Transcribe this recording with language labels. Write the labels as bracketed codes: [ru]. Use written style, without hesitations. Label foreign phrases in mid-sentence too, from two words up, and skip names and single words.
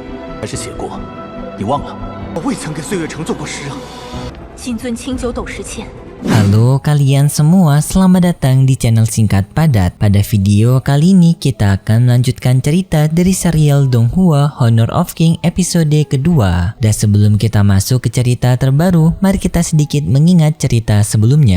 [zh] 还是写过？你忘了？我未曾给岁月城做过诗啊。金尊清酒斗十千。 [id] Halo kalian semua, selamat datang di channel Singkat Padat. Pada video kali ini kita akan melanjutkan cerita dari serial Donghua Honor of King episode kedua. Dan sebelum kita masuk ke cerita terbaru, mari kita sedikit mengingat cerita sebelumnya.